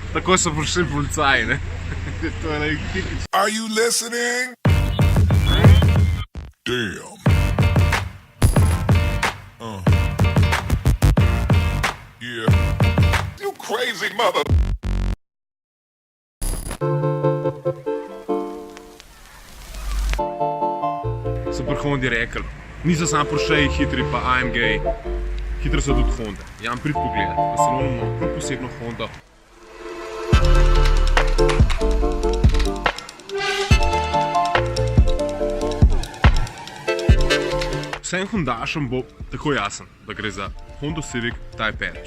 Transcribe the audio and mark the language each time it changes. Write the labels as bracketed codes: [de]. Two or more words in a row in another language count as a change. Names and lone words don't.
[sl] Tako so prišli policaji, ne? To je nek tipični. [en] Are you listening? Damn. Yeah. You crazy mother. [sl] So pri Hondi rekli, niso samo Porsche hitri, pa AMG, hitri so tudi Honda. Jan, prid pogledat, pa se imamo prav posebno Hondo. Vsem Hondašem bo tako jasen, da gre za Honda Civic Type R.